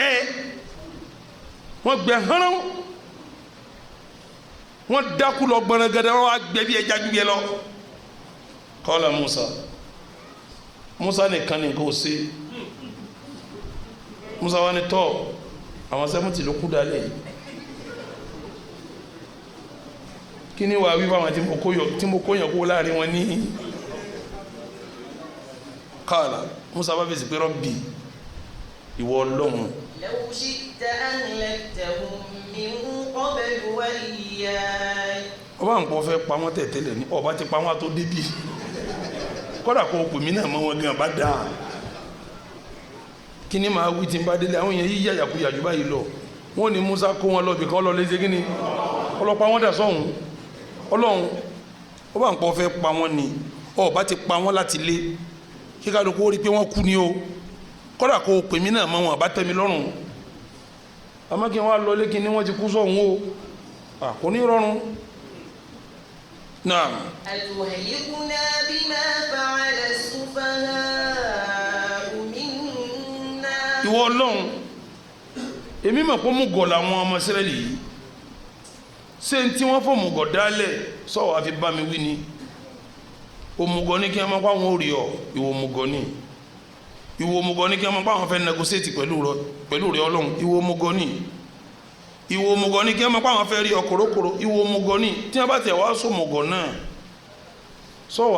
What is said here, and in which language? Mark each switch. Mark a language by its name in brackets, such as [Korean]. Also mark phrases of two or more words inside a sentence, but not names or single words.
[Yoruba] gbẹ hánà wọn dákú lọ gbọnagẹdẹ wọn wá gbẹ bí ẹja gbígbẹ lọ qala Musa nìkan ní kò sí Musa wà ní tọ́ àwọn 70 ló kú dálẹ̀ kí ni wàá wí fáwọn tí mo kóyàn kó láàrin wọn ní qala Musa bá fèsì pé Rabbi ìwọ Ọlọ́run [Arabic] لو شئت أهلكتهم من قبل وإياي. [Yoruba] ọba nǹkan fẹ́ pa wọ́n tẹ̀tẹ̀lẹ̀ ní ọba ti pa wọ́n tó débi kọ́dà kó o pè mí náà mọ́ wọn gan bá dáa kí ni màá wí tí n bá délé àwọn yẹn yí yàyàkuyà jù báyìí lọ wọ́n ní Musa kó wọn lọ bìkan lọ léṣe kí ni ọlọ́pàá wọn dà sọ́hún Ọlọ́run ọba nǹkan fẹ́ pa wọ́n ni ọba ti pa wọ́n láti lé kí kálukú ó rí pé wọ́n kú ni o kọ́dà kó o pè mí náà mọ́ wọn àbá tẹ́ mi lọ́rùn àmọ́ kí wọ́n á lọ lékin ní wọ́n ti kú sọ́hún o kò ní rọrùn náà. [Arabic] أتهلكنا بما فعل السفهاء منا. [Yoruba] ìwọ Ọlọ́run èmi mọ̀ pé mùgọ̀ làwọn ọmọ Ísírẹ́lì yìí ṣé n tí wọ́n fọ́ mùgọ̀ dálẹ̀ sọ̀wọ́ àfi bá mi wí ni òmùgọ̀ ní kí wọ́n máa pa àwọn òrì ọ̀ ìwọ òmùgọ̀ ni ìwọ òmùgọ̀ ní kí wọ́n máa pa àwọn fẹ́ negotiate pẹ̀lú rẹ̀ Ọlọ́run ìwọ òmùgọ̀ ni ìwọ òmùgọ̀ ní kí wọ́n máa pa àwọn fẹ́ rí ọkọ̀rọ̀kọ̀rọ̀ ìwọ òmùgọ̀ ni tí wọ́n bá tẹ̀ wá sọ òmùgọ̀ náà sọ̀wọ́